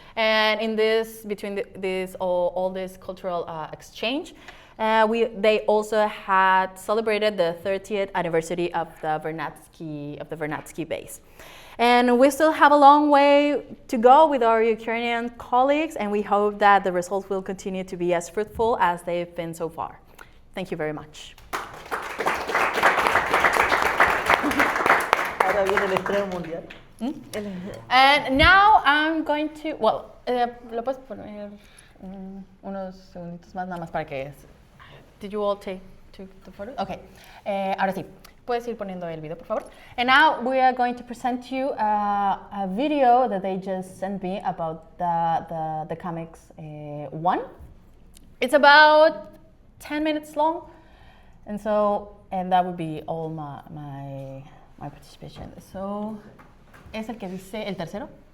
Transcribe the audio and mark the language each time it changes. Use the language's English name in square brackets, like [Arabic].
[English] And in this, between all this cultural exchange, they also had celebrated the 30th anniversary of the Vernadsky base. And we still have a long way to go with our Ukrainian colleagues, and we hope that the results will continue to be as fruitful as they've been so far. Thank you very much. [Spanish] Ahora viene el estreno mundial. [English] And now I'm going to, well, [Spanish] lo puedes poner unos segunditos más, nada más para que. [English] Did you all take the photos? Okay. [Spanish] Ahora sí, puedes ir poniendo el video, por favor. [English] And now we are going to present you a video that they just sent me about the comics one. It's about 10 minutes long, and that would be all my participation. [Spanish] So, es el que dice el tercero.